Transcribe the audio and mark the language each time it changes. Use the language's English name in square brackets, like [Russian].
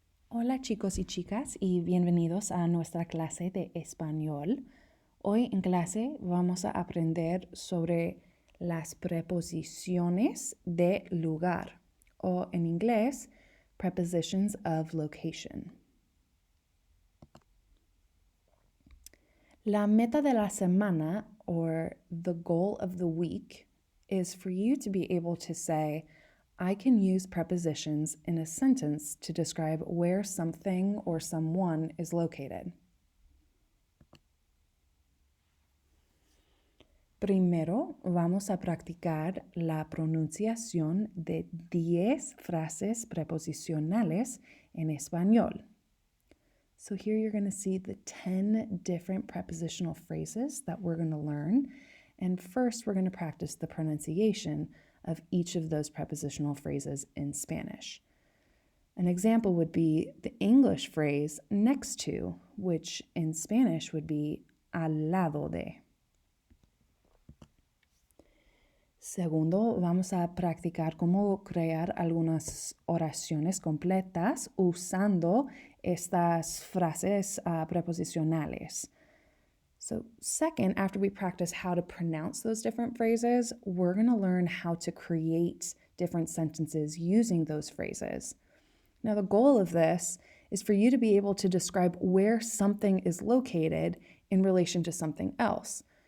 [Spanish] Hola chicos y chicas y bienvenidos a nuestra clase de español. Hoy en clase vamos a aprender sobre las preposiciones de lugar o en inglés, [English] prepositions of location. [Spanish] La meta de la semana [English] or the goal of the week is for you to be able to say, I can use prepositions in a sentence to describe where something or someone is located. [Spanish] Primero vamos a practicar la pronunciación de 10 frases preposicionales en español. [English] So here you're going to see the 10 different prepositional phrases that we're going to learn. And first, we're going to practice the pronunciation of each of those prepositional phrases in Spanish. An example would be the English phrase next to, which in Spanish would be [Spanish] al lado de. Segundo, vamos a practicar cómo crear algunas oraciones completas usando estas frases preposicionales. [English] So second, after we practice how to pronounce those different phrases, we're going to learn how to create different sentences using those phrases. Now, the goal of this is for you to be able to describe where something is located in relation to something else.